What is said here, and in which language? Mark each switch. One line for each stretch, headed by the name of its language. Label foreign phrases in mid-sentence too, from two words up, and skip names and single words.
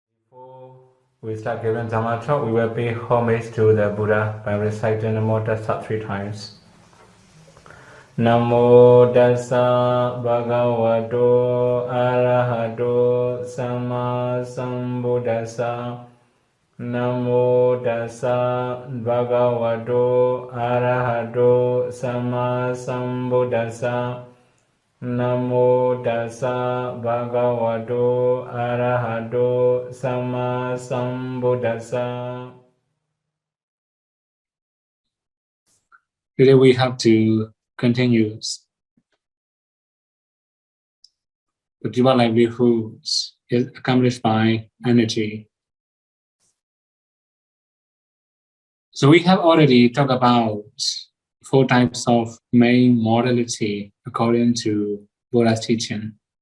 English: Before we start giving Dhamma Talk, we will pay homage to the Buddha by reciting the Namo Tassa 3 times.
Pali: Namo Tassa Bhagavato Arahato Samma Sambuddhassa. Namo Tassa Bhagavato Arahato Samma Sambuddhassa. Namo Tassa Bhagavato Arahato Samma Sambuddhassa.
English: Today we have to continue the Jiva livelihoods is accomplished by energy. So we have already talked about 4 types of main morality according to Buddha's teaching.